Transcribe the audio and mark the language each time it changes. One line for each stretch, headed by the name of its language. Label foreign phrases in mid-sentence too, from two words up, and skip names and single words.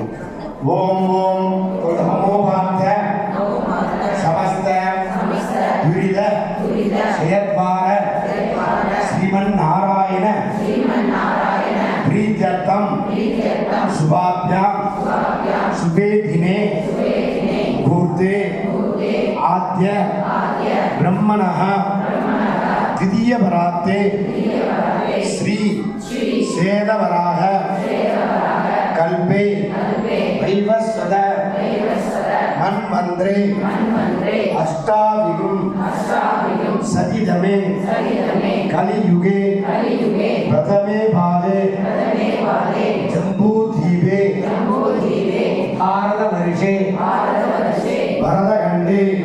Sanskrit: ॐ ॐ ममोपात्त समस्त दुरित क्षयद्वारा श्रीमन् नारायण प्रीत्यर्थम् शुभाभ्याम् शुभे दिने मुहूर्ते आद्य ब्रह्मणः द्वितीयवरात्ते श्री सेदवराह कल्पे वैवस्वत मन्वन्त्रे अष्टाविगुं सतितमे कलियुगे प्रथमे भागे जम्बूद्वीपे भारतवर्षे भरतखण्डे